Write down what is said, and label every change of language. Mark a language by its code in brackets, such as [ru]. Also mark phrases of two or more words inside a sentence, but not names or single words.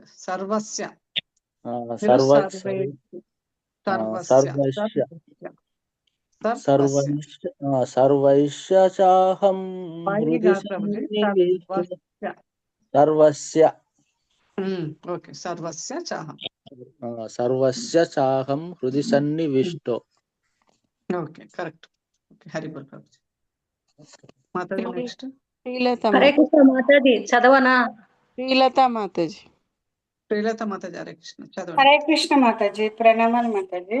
[sa] సర్వస్య సర్వైశ్చ చాహం హృది సన్నివిష్టో. సర్వస్య ఓకే, సర్వస్య చాహం. సర్వస్య చాహం హృది సన్నివిష్టో. [en] Okay, correct. Okay, [te] హరిబోల్ ప్రభుజీ. మాతాజీ నెక్స్ట్. శ్రీలత హరే కృష్ణ మాతాజీ చదవనా? శ్రీలత మాతాజీ. శ్రీలత మాతాజీ, హరే కృష్ణ చదవండి. హరే కృష్ణ మాతాజీ, ప్రణామాలు మాతాజీ.